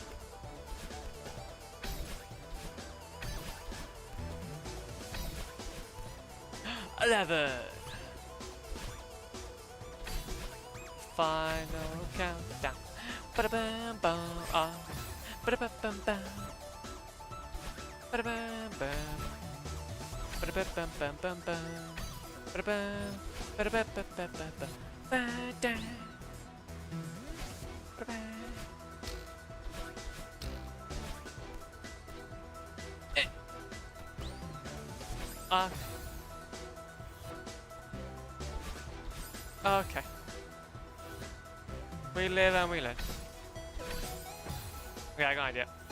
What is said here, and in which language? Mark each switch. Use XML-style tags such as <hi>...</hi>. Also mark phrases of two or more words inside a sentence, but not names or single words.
<en>Final countdown. Ba-da-bam bam. Ba-da-bam bam. Ba-da-bam bam. Ba-da-bam bam bam bam. Ba-da-bam. Ba-da-bam bam bam bam bam. Ba-da. Ba-da-bam. Okay. We live and we learn. Okay, I got an idea.</en>